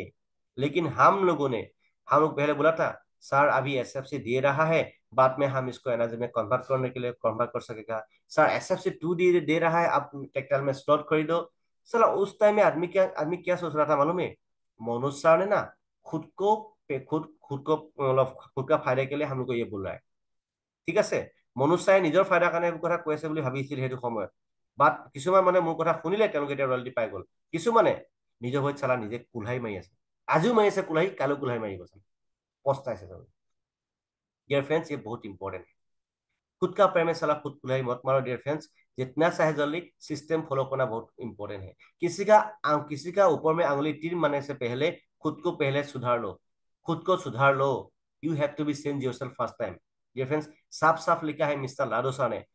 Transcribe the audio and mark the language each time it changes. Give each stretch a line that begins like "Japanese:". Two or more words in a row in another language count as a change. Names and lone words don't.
Hindi: लेकिन हम लोग पहले बोला था सर अभी एसएफसी दे रहा है, बाद में हम इसको एनर्जी में कन्वर्ट करने के लिए कन्वर्ट कर सकेगा, सर एसएफसी 2 दे रहा है, आप टेक्टाइल में स्लॉट खरीदो। चलो उस टाइम में आदमी क्या सोच रहा था मालूम है, मनोज सर ने ना खुद को खुद खुद को मतलब खुद का फायदे के लिए हम लोग को ये बोल रहा है,
Assamese: ঠিক আছে। মনোজ চাই নিজৰ ফাইদাৰ কাৰণে এইবোৰ কথা কৈ আছে বুলি ভাবিছিল সেইটো সময়ত, বাট কিছুমান মানে মোৰ কথা শুনিলে তেওঁলোকে এতিয়া ৰয়েলটি পাই গ'ল, কিছুমানে নিজৰ ভৰিত চালা নিজে কুল্হাই মাৰি আছে, আজিও মাৰি আছে কুল্হাই, কালো কুল্হাই মাৰিব চালা, পস্তাইছে তেওঁলোকে।
English: dear friends
Hindi: ये बहुत इंपॉर्टेंट है, खुद का प्रेम है साला खुद कुल्हाई मत मारो
English: dear friends.
Hindi: जितना चाहे जल्दी
English: system follow
Hindi: करना बहुत इंपॉर्टेंट है। किसी का ऊपर में अंगुली तीर मारने से पहले खुद को पहले सुधार लो। खुद को सुधार लो।
English: You have to be change yourself first time. Dear friends,
Hindi: साफ साफ लिखा है मिस्टर लाडोसा ने।